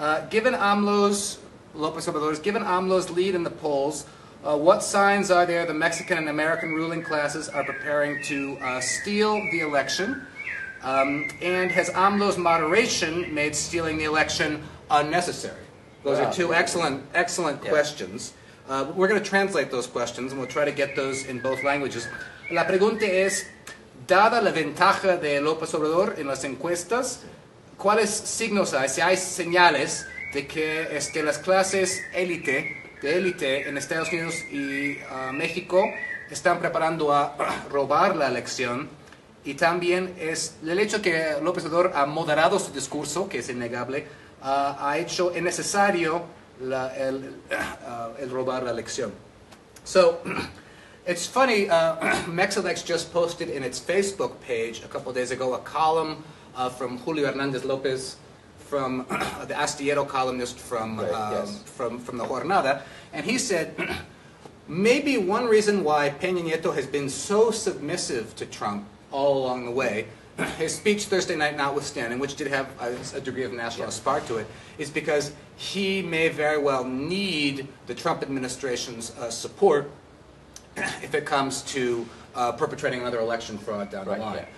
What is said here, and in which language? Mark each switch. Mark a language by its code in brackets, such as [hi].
[en] Given López Obrador's lead in the polls, what signs are there the Mexican and American ruling classes are preparing to steal the election? And has AMLO's moderation made stealing the election unnecessary? Those are two excellent questions. We're going to translate those questions, and we'll try to get those in both languages. [es] La pregunta es, dada la ventaja de López Obrador en las encuestas, ¿cuáles signos hay, si hay señales de que las clases de élite en Estados Unidos y México están preparando a robar la elección? Y también es el hecho que López Obrador ha moderado su discurso, que es innegable, ha hecho innecesario el robar la elección. [en] So, it's funny, MexElects just posted in its Facebook page a couple of days ago a column from Julio Hernandez Lopez, from the Astillero columnist from the Jornada, and he said, maybe one reason why Peña Nieto has been so submissive to Trump all along the way, his speech Thursday night notwithstanding, which did have a degree of nationalist spark to it, is because he may very well need the Trump administration's support if it comes to perpetrating another election fraud down the line.